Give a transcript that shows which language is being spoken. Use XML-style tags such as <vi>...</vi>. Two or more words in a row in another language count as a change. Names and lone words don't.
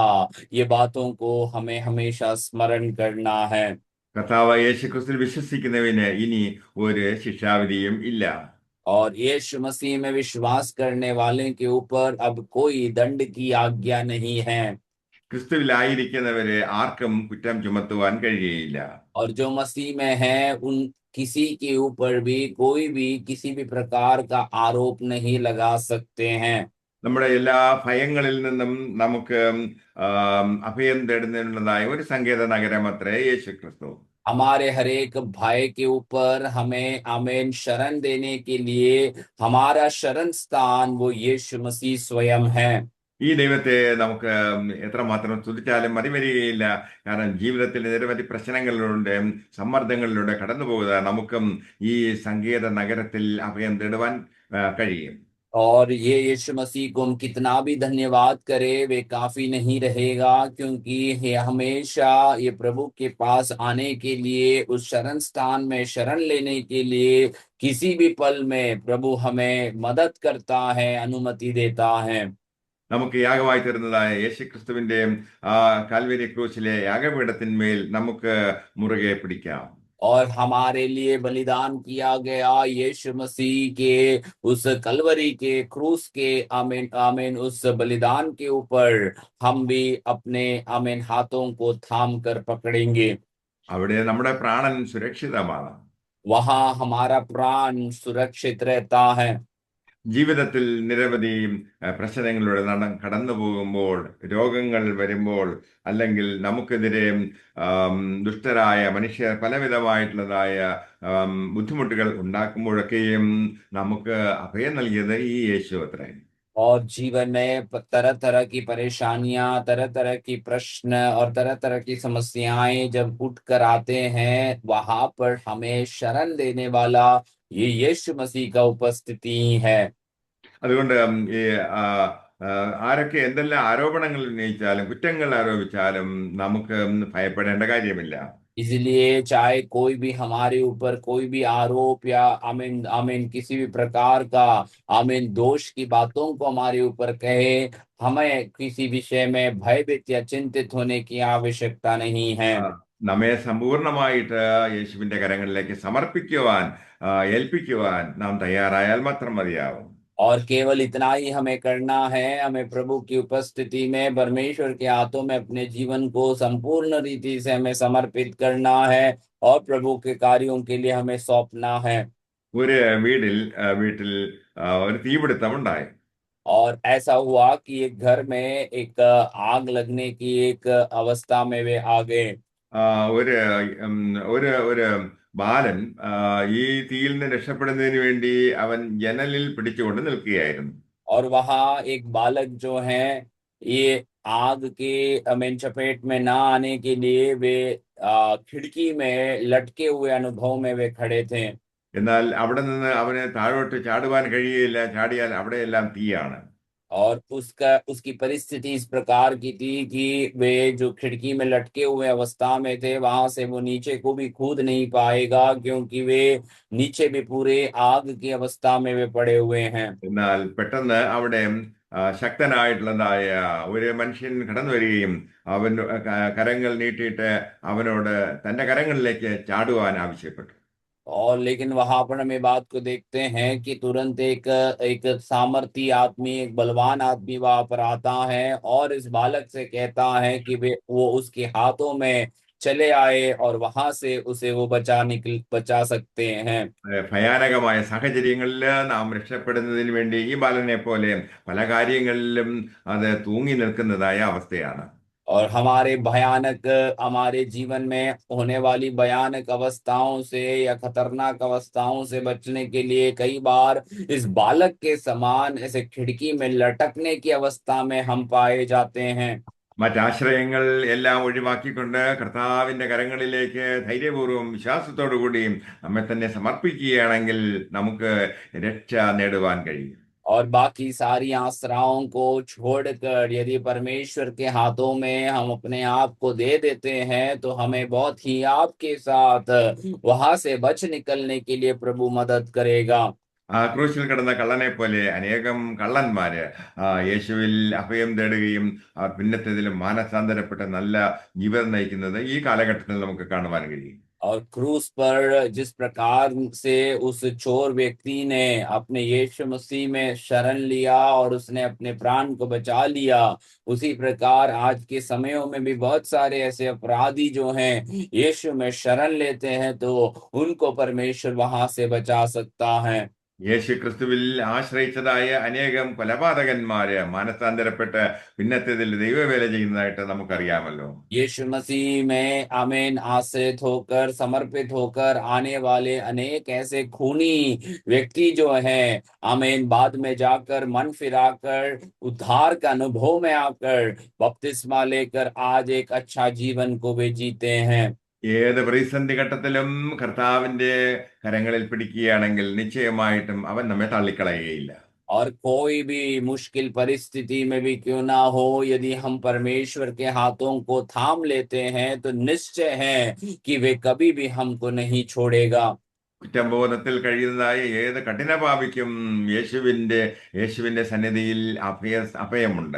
<hi>ये बातों को हमें हमेशा स्मरण करना है।</hi> <ml>കർത്താവായ യേശുക്രിസ്തുവിൽ വിശ്വസിക്കുന്നവന് ഇനി ഒരു ശിക്ഷാവിധിയും ഇല്ല.</ml> <hi>और यीशु मसीह में विश्वास करने वाले के ऊपर अब कोई दंड की आज्ञा नहीं है।</hi> <ml>ക്രിസ്തുവിലായിരിക്കുന്നവരെ ആർക്കും കുറ്റം ചുമത്തുവാൻ കഴിയുകയില്ല.</ml> <hi>और जो मसीह में है उन किसी के ऊपर भी कोई भी किसी भी प्रकार का आरोप नहीं लगा सकते हैं।</hi> <ml>നമ്മുടെ എല്ലാ ഭയങ്ങളിൽ നിന്നും നമുക്ക് അഭയം തേടുന്നതിനുള്ളതായ ഒരു സങ്കേത നഗരമത്രേ യേശു ക്രിസ്തു.</ml> <hi>हमारे हर एक भय के ऊपर हमें आमीन शरण देने के लिए हमारा शरण स्थान वो यीशु मसीह स्वयं है।</hi> <ml>ഈ ദൈവത്തെ നമുക്ക് എത്രമാത്രം സ്തുതിച്ചാലും മതി വരികയില്ല. കാരണം ജീവിതത്തിൽ നിരവധി പ്രശ്നങ്ങളിലൂടെ സമ്മർദ്ദങ്ങളിലൂടെ കടന്നു പോകുക നമുക്കും ഈ സങ്കേത നഗരത്തിൽ അഭയം തേടുവാൻ കഴിയും.</ml> <hi>और ये यीशु मसीह को हम कितना भी धन्यवाद करें वे काफी नहीं रहेगा, क्योंकि ये हमेशा ये प्रभु के पास आने के लिए उस शरण स्थान में शरण लेने के लिए किसी भी पल में प्रभु हमें मदद करता है, अनुमति देता है।</hi> <ml>നമുക്ക് യാഗമായി തരുന്നതായ യേശുക്രിസ്തുവിന്റെ ആ കാൽവരി ക്രൂശിലെ യാഗപീഠത്തിന്മേൽ നമുക്ക് മുറുകെ പിടിക്കാം.</ml> <hi>और हमारे लिए बलिदान किया गया यीशु मसीह के उस कलवरी के क्रूस के आमीन आमीन उस बलिदान के ऊपर हम भी अपने आमीन हाथों को थाम कर पकड़ेंगे।</hi> <ml>അവിടെ നമ്മുടെ പ്രാണൻ സുരക്ഷിതമാണ്.</ml> <hi>वहां हमारा प्राण सुरक्षित रहता है।</hi> <ml>ജീവിതത്തിൽ നിരവധി പ്രശ്നങ്ങളിലൂടെ കടന്നു പോകുമ്പോൾ, രോഗങ്ങൾ വരുമ്പോൾ, അല്ലെങ്കിൽ നമുക്കെതിരെ ദുഷ്ടരായ മനുഷ്യർ പലവിധമായിട്ടുള്ളതായ ബുദ്ധിമുട്ടുകൾ ഉണ്ടാക്കുമ്പോഴൊക്കെയും നമുക്ക് അഭയം നൽകിയത് ഈ യേശു അത്രേ.</ml> <hi>और जीवन में तरह तरह की परेशानियां, तरह तरह की प्रश्न और तरह तरह की समस्याएं जब उठ कर आते हैं, वहां पर हमें शरण देने वाला ये यीशु मसीह का उपस्थिति है।</hi> <ml>അതുകൊണ്ട് ഈ ആ, ആ, ആരൊക്കെ എന്തെല്ലാം ആരോപണങ്ങൾ ഉന്നയിച്ചാലും കുറ്റങ്ങൾ ആരോപിച്ചാലും നമുക്ക് ഭയപ്പെടേണ്ട കാര്യമില്ല.</ml> <hi>इसलिए चाहे कोई भी हमारे ऊपर कोई भी आरोप या आमीन आमीन किसी भी प्रकार का आमीन दोष की बातों को हमारे ऊपर कहे, हमें किसी विषय में भयभीत या चिंतित होने की आवश्यकता नहीं है।</hi> <ml>ആ, നമ്മെ സമ്പൂർണമായിട്ട് യേശുവിന്റെ കരങ്ങളിലേക്ക് സമർപ്പിക്കുവാൻ, ഏൽപ്പിക്കുവാൻ നാം തയ്യാറായാൽ മാത്രം മതിയാവും.</ml> <hi>और केवल इतना ही हमें करना है, हमें प्रभु की उपस्थिति में परमेश्वर के हाथों में अपने जीवन को संपूर्ण रीति से हमें समर्पित करना है और प्रभु के कार्यों के लिए हमें सौंपना है।</hi> <ml>ഒരു വീട്ടിൽ ഒരു തീപിടുത്തം ഉണ്ടായി.</ml> <hi>और ऐसा हुआ कि एक घर में एक आग लगने की एक अवस्था में वे आ गए।</hi> <ml>ആ, ഒരു ഉം, ഒരു ഒരു ബാലൻ ഈ തീയിൽ നിന്ന് രക്ഷപ്പെടുന്നതിന് വേണ്ടി അവൻ ജനലിൽ പിടിച്ചുകൊണ്ട് നിൽക്കുകയായിരുന്നു.</ml> <hi>और वहां एक बालक जो है, ये आग के मेन चपेट में ना आने के लिए वे खिड़की में लटके हुए अनुभव में वे खड़े थे।</hi> <ml>എന്നാൽ അവിടെ നിന്ന് അവന് താഴോട്ട് ചാടുവാൻ കഴിയുകയില്ല. ചാടിയാൽ അവിടെയെല്ലാം തീയാണ്.</ml> <hi>और उसका उसकी परिस्थिति इस प्रकार की थी कि वे जो खिड़की में लटके हुए अवस्था में थे, वहां से वो नीचे को भी कूद नहीं पाएगा, क्योंकि वे नीचे भी पूरे आग की अवस्था में वे पड़े हुए हैं।</hi> <ml>എന്നാൽ പെട്ടെന്ന് അവിടെ ശക്തനായിട്ടുള്ളതായ ഒരു മനുഷ്യൻ കടന്നു വരികയും അവൻ കരങ്ങൾ നീട്ടിയിട്ട് അവനോട് തന്റെ കരങ്ങളിലേക്ക് ചാടുവാൻ ആവശ്യപ്പെട്ടു.</ml> <hi>और लेकिन वहां पर हम ये बात को देखते हैं कि तुरंत एक एक सामर्थी आदमी, एक बलवान आदमी वहां पर आता है और इस बालक से कहता है कि वे वो उसके हाथों में चले आए और वहां से उसे वो बचा सकते हैं।</hi> <ml>ഭയാനകമായ സാഹചര്യങ്ങളിൽ നാം രക്ഷപ്പെടുന്നതിന് വേണ്ടി ഈ ബാലനെ പോലെ പല കാര്യങ്ങളിലും അത് തൂങ്ങി നിൽക്കുന്നതായ അവസ്ഥയാണ്.</ml> <hi>और हमारे जीवन में होने वाली भयानक अवस्थाओं से या खतरनाक अवस्थाओं से बचने के लिए कई बार इस बालक के समान ऐसे खिड़की में लटकने की अवस्था में हम पाए जाते हैं।</hi> <ml>മറ്റാശ്രയങ്ങൾ എല്ലാം ഒഴിവാക്കിക്കൊണ്ട് കർത്താവിന്റെ കരങ്ങളിലേക്ക് ധൈര്യപൂർവ്വം വിശ്വാസത്തോടു കൂടിയും നമ്മെ തന്നെ സമർപ്പിക്കുകയാണെങ്കിൽ നമുക്ക് രക്ഷ നേടുവാൻ കഴിയും.</ml> <hi>और बाकी सारी आश्राओं को छोड़कर यदि परमेश्वर के हाथों में हम अपने आप को दे देते हैं, तो हमें बहुत ही आपके साथ वहां से बच निकलने के लिए प्रभु मदद करेगा।</hi> <ml>ആ ക്രൂശിൽ കിടന്ന കള്ളനെ പോലെ അനേകം കള്ളന്മാര് യേശുവിൽ അഭയം തേടുകയും പിന്നത്തേതിലും മാനസാന്തരപ്പെട്ട നല്ല ജീവിതം നയിക്കുന്നത് ഈ കാലഘട്ടത്തിൽ നമുക്ക് കാണുവാൻ കഴിയും.</ml> <hi>और क्रूस पर जिस प्रकार से उस चोर व्यक्ति ने अपने यीशु मसीह में शरण लिया और उसने अपने प्राण को बचा लिया, उसी प्रकार आज के समयों में भी बहुत सारे ऐसे अपराधी जो हैं यीशु में शरण लेते हैं, तो उनको परमेश्वर वहां से बचा सकता है।</hi> <ml>യേശു ക്രിസ്തുവിൽ ആശ്രയിച്ചതായ അനേകം കൊലപാതകന്മാര് മാനസാന്തരപ്പെട്ട് പിന്നത്തേതിൽ ദൈവവേല ചെയ്യുന്നതായിട്ട് നമുക്കറിയാമല്ലോ.</ml> <hi>यीशु मसीह में आमीन आश्रित होकर समर्पित होकर आने वाले अनेक ऐसे खूनी व्यक्ति जो हैं, आमीन बाद में जाकर मन फिराकर उद्धार का अनुभव में आकर बपतिस्मा लेकर आज एक अच्छा जीवन को वे जीते हैं।</hi> <ml>ഏത് പ്രതിസന്ധി ഘട്ടത്തിലും കർത്താവിന്റെ കരങ്ങളിൽ പിടിക്കുകയാണെങ്കിൽ നിശ്ചയമായിട്ടും അവൻ നമ്മെ തള്ളിക്കളയുകയില്ല.</ml> <hi>और कोई भी मुश्किल परिस्थिति में भी क्यों ना हो, यदि हम परमेश्वर के हाथों को थाम लेते हैं, तो निश्चय है कि वे कभी भी हमको नहीं छोड़ेगा।</hi> <ml>കുറ്റബോധത്തിൽ കഴിയുന്നതായ ഏത് കഠിനപാപിക്കും യേശുവിന്റെ सन्निधिയിൽ അഭയമുണ്ട്.</ml>